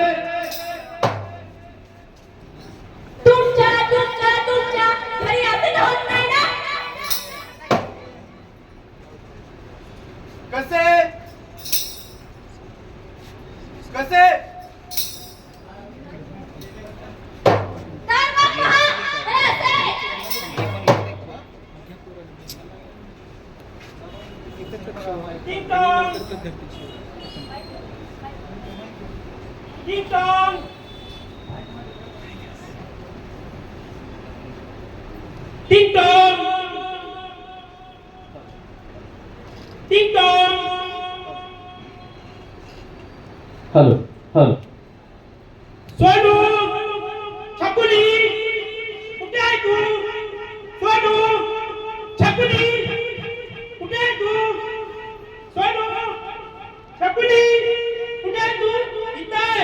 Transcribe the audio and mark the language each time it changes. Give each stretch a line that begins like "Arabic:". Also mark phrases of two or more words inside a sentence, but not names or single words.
Marathi: तुमच्या घरी असं होत नाही ना? कसे कसे तर मग पहा, हे असे. Ding dong. Ding dong. Ding dong. Ding dong.
English: hello hello
Marathi: सोनू, छकुली, कुठे आहे तू? सोनू, छकुली, कुठे आहे तू? सोनू, छकुली, कुठे आहे तू? इथं आहे.